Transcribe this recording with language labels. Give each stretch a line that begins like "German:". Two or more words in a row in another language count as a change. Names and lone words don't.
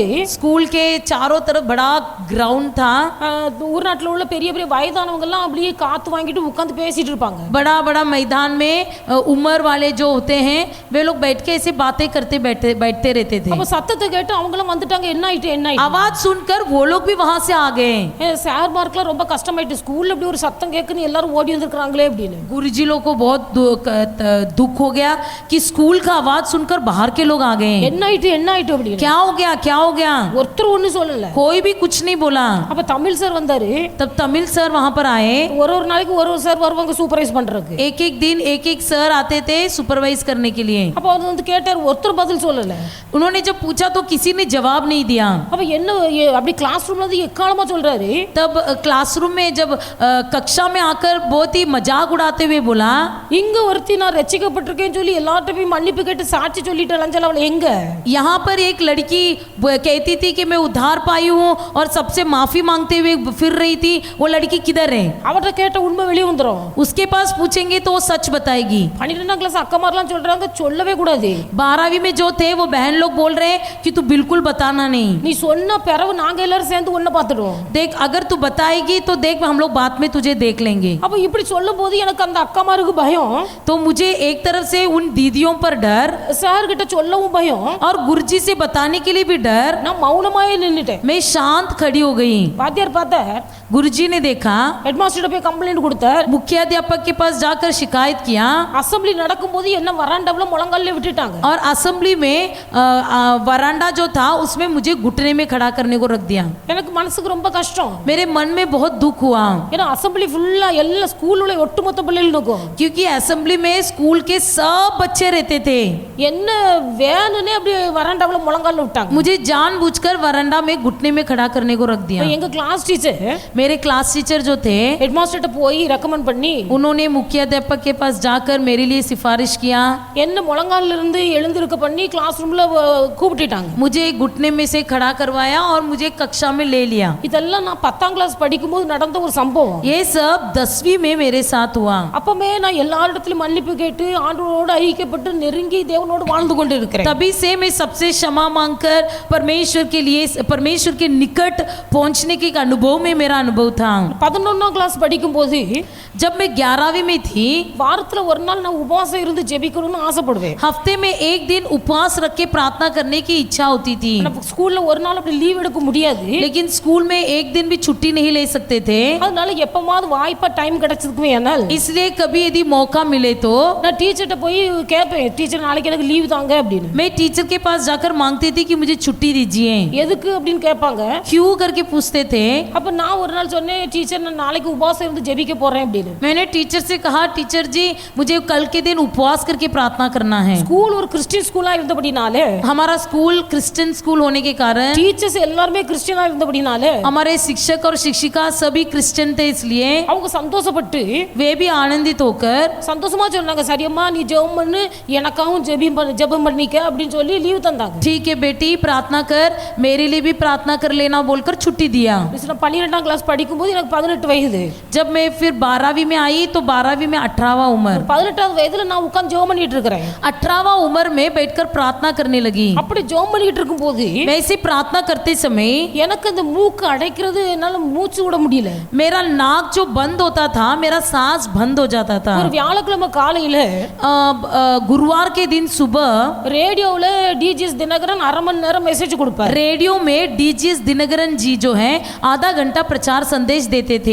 Hindi: स्कूल के चारों तरफ बड़ा ग्राउंड था।
Tamil: ஊர் நாட்டுல உள்ள பெரிய பெரிய வயதானவங்க எல்லாம் அப்படியே காத்து வாங்கிட்டு உட்கார்ந்து பேசிட்டு இருப்பாங்க.
Hindi: बड़ा बड़ा मैदान में उम्र वाले जो होते हैं वे लोग बैठ के ऐसे बातें करते बैठते रहते थे।
Tamil: அப்ப சத்தத்தை கேட்டு அவங்க எல்லாம் வந்துட்டாங்க. என்ன ஆயிட்டு என்ன ஆயிட்டு?
Hindi: आवाज सुनकर वो लोग भी वहां से आ गए।
Tamil: சார் மார்க்லாம் ரொம்ப கஷ்டமாயிட்டு, ஸ்கூல்ல இப்படி ஒரு சத்தம் கேட்குன்னு எல்லாரும் ஓடி வந்திருக்காங்களே அப்படின்னு.
Hindi: गुरुजी लोग को बहुत दुख हो गया कि स्कूल का आवाज सुनकर बाहर के लोग आ गए।
Tamil: என்ன ஆயிட்டு என்ன ஆயிட்டு அப்படின்னு
Hindi: क्या हो गया क्या हो गया,
Tamil: ஒருத்தர் ஒண்ணு சொல்லல.
Hindi: कोई भी कुछ नहीं बोला।
Tamil: அப்ப தமிழ் சார் வந்தாரு.
Hindi: तब तमिल सर वहां पर आए।
Tamil: ஒரு ஒரு நாளைக்கு ஒரு ஒரு சார் வருவாங்க சூப்பர்வைஸ் பண்றதுக்கு.
Hindi: एक एक दिन एक एक सर आते थे सुपरवाइज करने के लिए।
Tamil: அப்ப அவர் வந்து கேட்டார், ஒருத்தர் பதில் சொல்லல.
Hindi: उन्होंने जब पूछा तो किसी ने जवाब नहीं दिया।
Tamil: அப்ப என்ன அப்படி
English: class roomல
Tamil: வந்து எக்காலமா சொல்றாரு.
Hindi: तब क्लासरूम में जब कक्षा में आकर बहुत ही मजाक उड़ाते हुए बोला,
Tamil: இங்க ஒருத்தி நான் ரட்சிக்கப்பட்டிருக்கேன்னு சொல்லி எல்லார்ட்டையும் மன்னிப்பு கேட்டு சாட்சி சொல்லிட்டு அலைஞ்சல, அவளை எங்க?
Hindi: यहाँ पर एक लड़की कहती थी कि मैं उद्धार पाई हूँ और सबसे माफी मांगते हुए फिर रही थी, वो लड़की किधर है?
Tamil: அவட்ட கேட்ட உண்மை வெளியே வந்துரும்.
Hindi: उसके पास पूछेंगे तो वो सच बताएगी।
Tamil: 12ஆம் கிளாஸ் அக்கமாரெல்லாம் சொல்றாங்க சொல்லவே கூடாது.
Hindi: 12वीं में जो थे वो बहन लोग बोल रहे हैं कि तू बिल्कुल बताना नहीं।
Tamil: நீ சொன்ன பிறகு நாங்க எல்லாரும் சேர்ந்து ஒண்ண பார்த்துடுவோம்.
Hindi: देख अगर तू बताएगी तो देख हम लोग बाद में तुझे देख लेंगे।
Tamil: அப்ப இப்படி சொல்லும்போது எனக்கு அந்த அக்கமாருக்கு பயம்.
Hindi: तो मुझे एक तरफ से उन दीदियों पर डर
Tamil: சார் கிட்ட சொல்லவும் பயம்
Hindi: और गुरुजी से बताने के लिए भी डर।
Tamil: நான் மௌனமாயே நின்னுட்டேன்.
Hindi: मैं शांत खड़ी हो गई।
Tamil: வாத்தியார் பார்த்தார்.
Hindi: गुरुजी ने देखा,
Tamil: ஹெட்மாஸ்டர் போய் கம்ப்ளைண்ட் கொடுத்தார்.
Hindi: मुख्याध्यापक के पास जाकर शिकायत किया।
Tamil: அசெம்பிளி நடக்கும்போது என்ன வராண்டாவுல முழங்கால்ல விட்டுட்டாங்க.
Hindi: और असेंबली में वरांडा जो था उसमें मुझे घुटने में खड़ा करने को रख दिया।
Tamil: எனக்கு மனசுக்கு ரொம்ப கஷ்டம்.
Hindi: मेरे मन में बहुत दुख हुआ
Tamil: ஏன்னா
English: assembly fullா
Tamil: எல்லா ஸ்கூல்ல உள்ள ஒட்டுமொத்த பிள்ளைகள் இருக்கும்.
Hindi: क्योंकि असेंबली में स्कूल के सब बच्चे रहते थे।
Tamil: என்ன வேணும்னே அப்படியே வராண்டாவுல முழங்கால்ல விட்டாங்க.
Hindi: मुझे जानबूझकर वरांडा में घुटने में खड़ा करने को रख दिया।
Tamil: எங்க
English: class teacher
Hindi: मेरे
English: class teacher
Hindi: जो थे
Tamil: ஹெட்மாஸ்டர்ட்ட போய் ரெக்கமெண்ட் பண்ணி
Hindi: उन्होंने मुख्याध्यापक के पास जाकर मेरे लिए सिफारिश किया।
Tamil: என்ன முழங்கால்ல இருந்து எழுந்திருக்க பண்ணி கிளாஸ் ரூம்ல கூப்பிட்டுட்டாங்க.
Hindi: मुझे घुटने में से खड़ा करवाया और मुझे कक्षा में ले लिया।
Tamil: இதெல்லாம் நான் 10ஆம் கிளாஸ் படிக்கும்போது நடந்த ஒரு சம்பவம்.
Hindi: ये सब 10वीं में मेरे साथ हुआ।
Tamil: அப்பமே நான் எல்லா இடத்துலயும் மன்னிப்பு கேட்டு ஆண்டவரோடு ஐக்கியப்பட்டு நெருங்கி தேவனோடு வாழ்ந்து கொண்டு இருக்கிறேன்.
Hindi: तभी से मैं सबसे क्षमा मांगकर परमेश्वर के लिए परमेश्वर के निकट पहुंचने के अनुभव में मेरा अनुभव था।
Tamil: 11ஆம் கிளாஸ் படிக்கும்போது
Hindi: जब मैं 11वीं में थी
Tamil: வாரத்துல ஒரு நாள் நான் உபவாசம் இருந்து ஜெபிக்கணும்னு ஆசைப்படுவேன்.
Hindi: हफ्ते में एक दिन उपवास रख के प्रार्थना करने की इच्छा होती थी।
Tamil: ஸ்கூல்ல ஒரு நாள் அப்படி லீவ் எடுக்க முடியாது.
Hindi: लेकिन स्कूल में एक दिन भी छुट्टी नहीं ले सकते थे।
Tamil: அதனால எப்பமாவது வாய்ப்பா டைம் கிடைச்சதுக்குமே ஆனால்
Hindi: इसलिए कभी यदि मौका मिले तो
Tamil: நான் டீச்சர்ட்ட போய் கேட்பேன், டீச்சர் நாளைக்கு எனக்கு லீவ் தாங்க அப்படின்னு.
Hindi: मैं टीचर के पास जाकर मांगती थी कि मुझे छुट्टी दीजिए।
Tamil: எதுக்கு அப்படின்னு கேட்பாங்க.
Hindi: क्यों करके पूछते थे।
Tamil: அப்ப நான் ஒரு நாள் சொன்னேன், டீச்சர் நான் நாளைக்கு உபவாசம் இருந்து ஜெபிக்க போறேன் அப்படின்னு.
Hindi: मैंने टीचर से कहा, टीचर जी मुझे कल के दिन उपवास करके प्रार्थना करना है।
Tamil: ஸ்கூல் ஒரு
English: Christian schoolா
Tamil: இருந்தபடினாலே
Hindi: हमारा स्कूल
English: Christian school
Hindi: होने के कारण
Tamil: டீச்சர்ஸ் எல்லாரும் கிறிஸ்டியனா இருந்தபடினாலே
Hindi: हमारे शिक्षक और शिक्षिका सभी क्रिश्चियन थे, इसलिए
Tamil: அவங்க சந்தோஷப்பட்டு
Hindi: वे भी आनंदित होकर
Tamil: சந்தோஷமா சொன்னாங்க, சரியம்மா நீ ஜெபம் பண்ணு, எனக்காகவும் ஜெபம் பண்ணிக்க அப்படின்னு சொல்லி லீவ் தந்தாங்க.
Hindi: ठीक है बेटी प्रार्थना कर, मेरे लिए भी प्रार्थना कर लेना बोलकर छुट्टी दिया।
Tamil: 12ஆம் கிளாஸ் படிக்கும்போது எனக்கு 18 வயது.
Hindi: जब मैं फिर 12वीं में आई तो 12वीं में 18वां उम्र।
Tamil: 18வது வயதுல நான் உட்கார்ந்து ஜெபம் பண்ணிட்டு இருக்கிறேன்.
Hindi: 18वां उम्र में बैठकर प्रार्थना करने लगी।
Tamil: அப்படி ஜெபம் பண்ணிட்டு இருக்கும்போது
Hindi: वैसे प्रार्थना करते समय
Tamil: எனக்கு அந்த மூக்கு அடைக்கிறது என்னால மூச்சு விட முடியல.
Hindi: मेरा नाक जो बंद होता था, मेरा सांस बंद हो जाता था।
Tamil: ஒரு வியாழக்கிழமை காலையில
Hindi: गुरुवार के दिन सुबह
Tamil: ரேடியோல டிஜிஎஸ் தினகரன் 1/2 மணி நேரம் மெசேஜ் கொடுப்பார்.
Hindi: रेडियो में डीजीएस दिनकरन जी जो है आधा घंटा प्रचार लगातार संदेश देते थे,